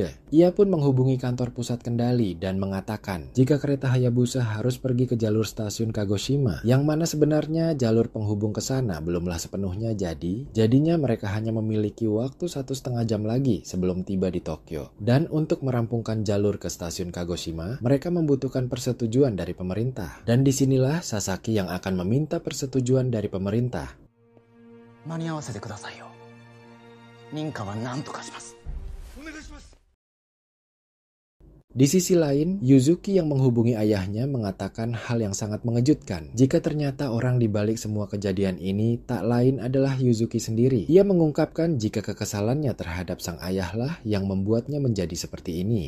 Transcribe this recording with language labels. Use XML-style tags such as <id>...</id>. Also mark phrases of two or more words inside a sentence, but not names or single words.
<id>Ia pun menghubungi kantor pusat kendali dan mengatakan, jika kereta Hayabusa Hayabusa harus pergi ke jalur stasiun Kagoshima, yang mana sebenarnya jalur penghubung ke sana belumlah sepenuhnya jadinya mereka hanya memiliki waktu 1,5 jam lagi sebelum tiba di Tokyo. Dan untuk merampungkan jalur ke stasiun Kagoshima, mereka membutuhkan persetujuan dari pemerintah. Dan disinilah Sasaki yang akan meminta persetujuan dari pemerintah.</id> <ja>間に合わせてくださいよ。認可は何とかします。</ja> <id>Di sisi lain, Yuzuki yang menghubungi ayahnya mengatakan hal yang sangat mengejutkan. Jika ternyata orang di balik semua kejadian ini tak lain adalah Yuzuki sendiri. Ia mengungkapkan jika kekesalannya terhadap sang ayahlah yang membuatnya menjadi seperti ini.</id>